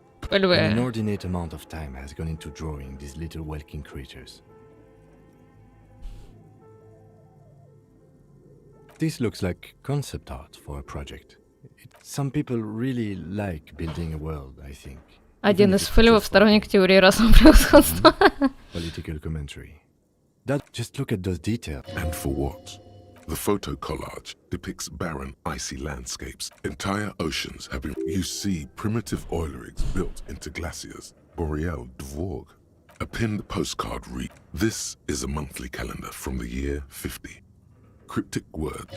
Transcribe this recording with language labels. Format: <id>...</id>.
<en>An inordinate amount of time has gone into drawing these little welking creatures. This looks like concept art for a project. Some people really like building a world, I think.</en> <ru>Один из фэллов сторонник теории расового превосходства.</ru> <en>Political commentary. Just look at those details. And for what? The photo collage depicts barren, icy landscapes. Entire oceans have been... You see primitive oil rigs built into glaciers. Boreal Dvorg. A pinned postcard reads, "This is a monthly calendar from the year 50. Cryptic word.</en>